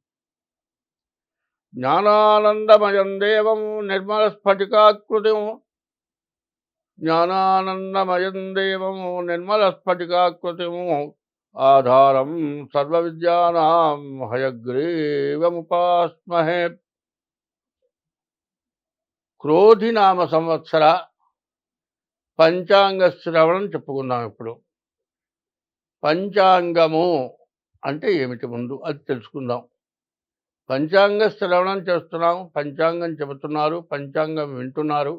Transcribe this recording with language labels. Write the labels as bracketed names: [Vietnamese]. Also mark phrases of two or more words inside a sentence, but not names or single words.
[Sanskrit] ज्ञानानन्दमयं देवं निर्मलस्फटिकाकृतिं ज्ञानानन्दमयं देवं निर्मलस्फटिकाकृतिम् आधारं सर्वविद्यानां हयग्रीवमुपास्महे। [Telugu] క్రోధినామ సంవత్సర పంచాంగ శ్రవణం చెప్పుకుందాం. ఇప్పుడు పంచాంగము అంటే ఏమిటి ముందు అది తెలుసుకుందాం. పంచాంగ శ్రవణం చేస్తున్నాం, పంచాంగం చెబుతున్నారు, పంచాంగం వింటున్నారు.